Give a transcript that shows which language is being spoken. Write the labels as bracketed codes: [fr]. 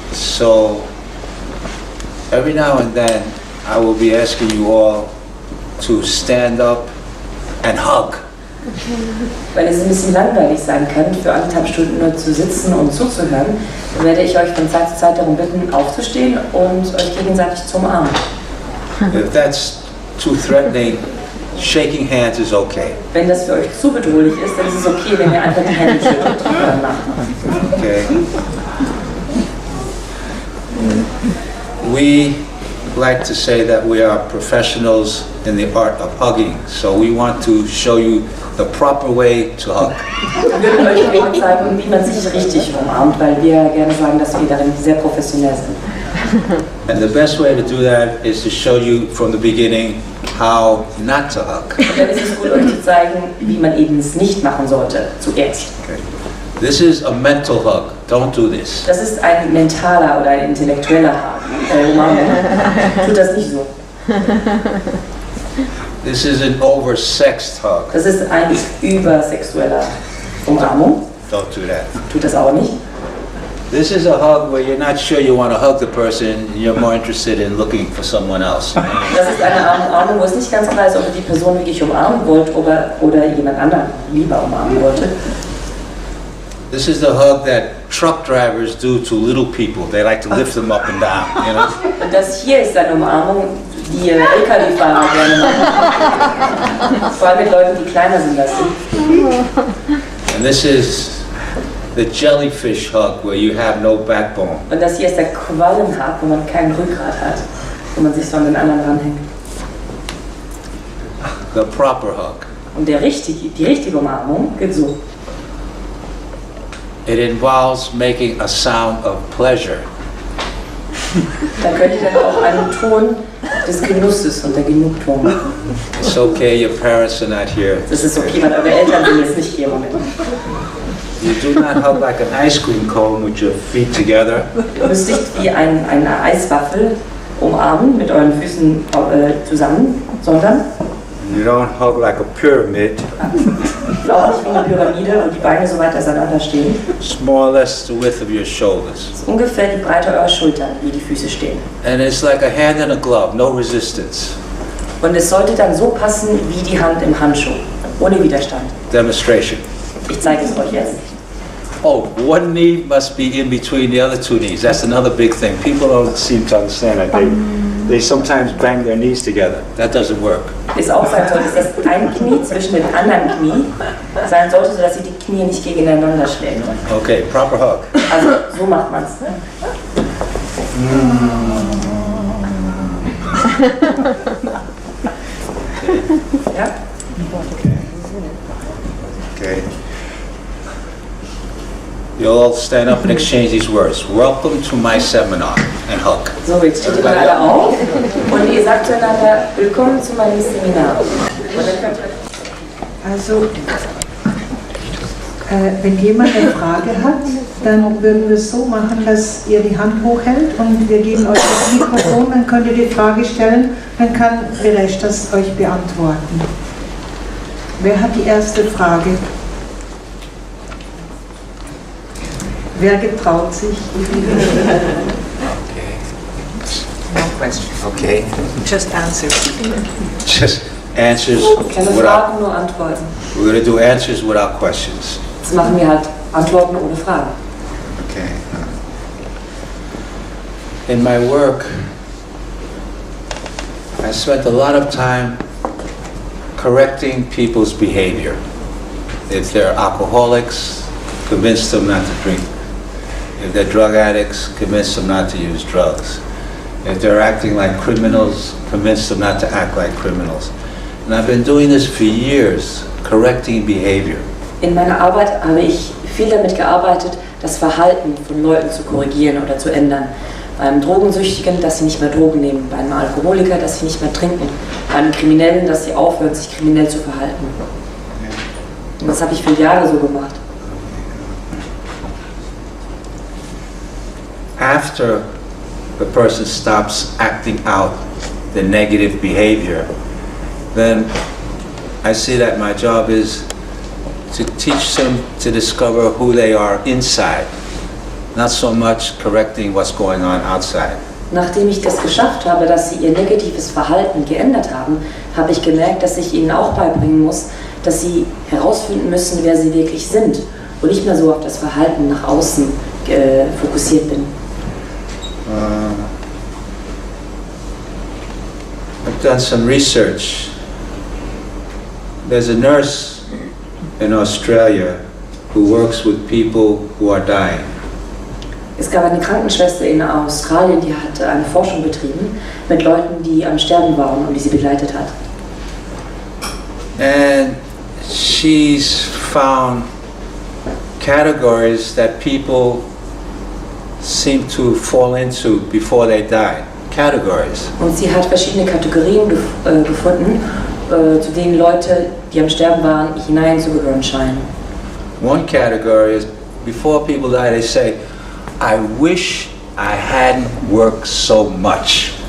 [en] So every now and then I will be asking you all to stand up and hug. [de] Weil es ein bisschen langweilig sein kann, für 1,5 Stunden nur zu sitzen und zuzuhören, werde ich euch von Zeit zu Zeit darum bitten, aufzustehen und euch gegenseitig zu umarmen. [en] If that's too threatening, shaking hands is okay. [de] Wenn das für euch zu bedrohlich ist, dann ist es okay, wenn ihr einfach die Hände schüttelt oder nachmacht. [en] Okay. We like to say that we are professionals in the art of hugging, so we want to show you the proper way to hug. [de] Wir würden euch gerne zeigen, wie man sich richtig umarmt, weil wir gerne sagen, dass wir darin sehr professionell sind. [en] And the best way to do that is to show you from the beginning how not to hug. [de] Und dann ist es gut, euch zu zeigen, wie man eben es nicht machen sollte, zuerst. [en] Okay. This is a mental hug. Don't do this. [de] Das ist ein mentaler oder ein intellektueller Umarmung. Tut das nicht so. [en] This is an oversexed hug. [de] Das ist ein übersexueller Umarmung. [en] Don't do that. [de] Tut das auch nicht. [en] This is a hug where you're not sure you want to hug the person, you're more interested in looking for someone else. [de] Das ist eine Umarmung, wo es nicht ganz klar ist, ob ihr die Person wirklich umarmen wollt oder jemand anderen lieber umarmen wollte. [en] This is the hug that truck drivers do to little people. They like to lift them up and down, you know? [de] Und das hier ist eine Umarmung, die LKW-Fahrer gerne machen. Vor allem mit Leuten, die kleiner sind als sie. [en] And this is the jellyfish hug where you have no backbone. [de] Und das hier ist der Quallenhug, wo man kein Rückgrat hat, wo man sich so an den anderen ranhängt. [en] The proper hug. [de] Und die richtige Umarmung geht so. [en] It involves making a sound of pleasure. [de] Da könnt ihr dann auch einen Ton des Genusses und der Genugtuung machen. [en] It's okay, your parents are not here. [de] Das ist okay, weil eure Eltern sind jetzt nicht hier. Moment. [en] You do not hug like an ice cream cone with your feet together. [de] Ihr müsst nicht wie eine Eiswaffel umarmen mit euren Füßen zusammen, sondern [en] You don't hug like a pyramid. [de] auch nicht wie eine Pyramide, wo die Beine so weit auseinander stehen. [en] It's more or less the width of your shoulders. [de] Das ist ungefähr die Breite eurer Schultern, wie die Füße stehen. [en] And it's like a hand in a glove, no resistance. [de] Und es sollte dann so passen wie die Hand im Handschuh, ohne Widerstand. [en] Demonstration. [de] Ich zeige es euch jetzt. [en] Oh, one knee must be in between the other two knees. That's another big thing. People don't seem to understand that. They sometimes bang their knees together. That doesn't work. [de] Ist auch sein sollte, dass ein Knie zwischen dem anderen Knie sein sollte, sodass ihr die Knie nicht gegeneinander schlägt. [en] Okay, proper hug. [de] Also so macht man es. Ja? [en] Okay. You'll all stand up and exchange these words. Welcome to my seminar. And hug. [de] So, jetzt steht ihr mal alle auf und ihr sagt zueinander, willkommen zu meinem Seminar. Also, wenn jemand eine Frage hat, dann würden wir es so machen, dass ihr die Hand hochhält und wir geben euch das Mikrofon, dann könnt ihr die Frage stellen, dann kann Veeresh das euch beantworten. Wer hat die erste Frage? Wer getraut sich? [en] No question. Okay. Just answer. Just answers [de] Keine [en] without. [de] Fragen, nur Antworten. [en] We're going to do answers without questions. [de] Jetzt machen wir halt Antworten ohne Fragen. [en] Okay. In my work, I spent a lot of time correcting people's behavior. If they're alcoholics, convince them not to drink. If they're drug addicts, convince them not to use drugs. If they're acting like criminals, convince them not to act like criminals. And I've been doing this for years, correcting behavior. [de] In meiner Arbeit habe ich viel damit gearbeitet, das Verhalten von Leuten zu korrigieren oder zu ändern. Beim Drogensüchtigen, dass sie nicht mehr Drogen nehmen. Bei einem Alkoholiker, dass sie nicht mehr trinken. Bei einem Kriminellen, dass sie aufhören, sich kriminell zu verhalten. Und das habe ich für Jahre so gemacht. [en] After the person stops acting out the negative behavior, then I see that my job is to teach them to discover who they are inside, not so much correcting what's going on outside. [de] Nachdem ich das geschafft habe, dass sie ihr negatives Verhalten geändert haben, habe ich gemerkt, dass ich ihnen auch beibringen muss, dass sie herausfinden müssen, wer sie wirklich sind und nicht mehr so auf das Verhalten nach außen fokussiert bin. [en] I've done some research. There's a nurse in Australia who works with people who are dying. [de] Es gab eine Krankenschwester in Australien, die hat eine Forschung betrieben mit Leuten, die am Sterben waren und die sie begleitet hat. [en] And she's found categories that people seem to fall into before they die. Categories. [de] Und sie hat verschiedene Kategorien gefunden, zu denen Leute, die am Sterben waren, hineinzugehören scheinen. [en] One category is before people die, they say, I wish I hadn't worked so much.